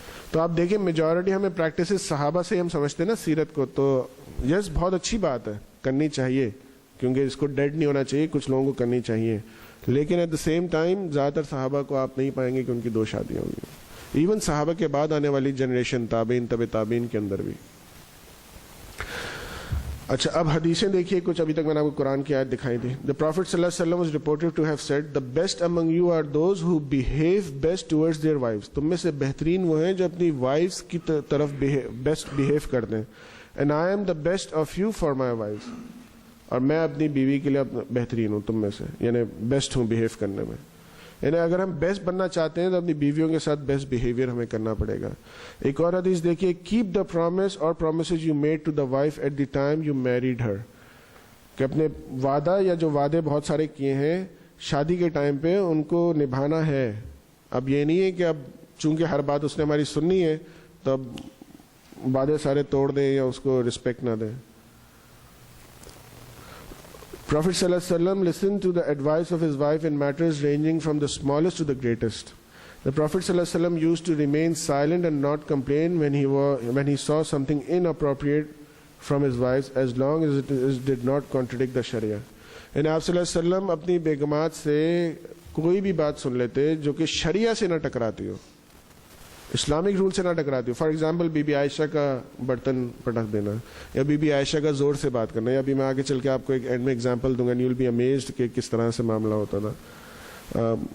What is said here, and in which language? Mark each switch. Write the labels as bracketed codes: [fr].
[ur] تو آپ دیکھیں میجورٹی ہمیں پریکٹسز صحابہ سے ہم سمجھتے ہیں نا سیرت کو, تو یس بہت اچھی بات ہے, کرنی چاہیے, کیونکہ اس کو ڈیڈ نہیں ہونا چاہیے, کچھ لوگوں کو کرنی چاہیے. لیکن [en] at the same time [ur] زیادہ تر صحابہ کو آپ نہیں پائیں گے کہ ان کی 2 شادیاں ہوں گی. ایون صحابہ کے بعد آنے والی جنریشن تابعین طب تابعین کے اندر بھی. اچھا اب حدیثیں دیکھیے کچھ. ابھی تک میں نے آپ کو قرآن کی آیت دکھائی تھی. [en] The Prophet صلی اللہ علیہ وسلم was reported to have said, the best among you are those who behave best towards their wives. [ur] تم میں سے بہترین وہ ہیں جو اپنی وائفز کی طرف بیسٹ بہیو کرتے ہیں. [en] And I am the best of you for my wives. [ur] اور میں اپنی بیوی کے لیے بہترین ہوں تم میں سے, یعنی بیسٹ ہوں بہیو کرنے میں. یعنی اگر ہم بیسٹ بننا چاہتے ہیں تو اپنی بیویوں کے ساتھ بیسٹ بیہیویئر ہمیں کرنا پڑے گا. ایک اور حدیث دیکھیے, [en] Keep the promise اور promises you made to the wife at the time you married her. [ur] کہ اپنے وعدہ یا جو وعدے بہت سارے کیے ہیں شادی کے ٹائم پہ ان کو نبھانا ہے. اب یہ نہیں ہے کہ اب چونکہ ہر بات اس نے ہماری سننی ہے تو اب وعدے سارے توڑ دیں یا اس کو رسپیکٹ نہ دیں. [en] Prophet sallallahu alaihi wasallam listened to the advice of his wife in matters ranging from the smallest to the greatest. The Prophet sallallahu alaihi wasallam used to remain silent and not complain when he saw something inappropriate from his wives, as long as it did not contradict the Sharia. [ur] یعنی آپ صلی اللہ علیہ وسلم اپنی بیگمات سے کوئی بھی بات سن لیتے جو کہ شریعہ سے نہ ٹکراتی ہو, اسلامک رول سے نہ ٹکراتی ہو. فار ایگزامپل بی بی عائشہ کا برتن پٹک دینا, یا بی بی عائشہ کا زور سے بات کرنا, یا ابھی میں آگے چل کے آپ کو ایک اینڈ میں ایگزامپل دوں گا, [en] you will be amazed [ur] کہ کس طرح سے معاملہ ہوتا تھا.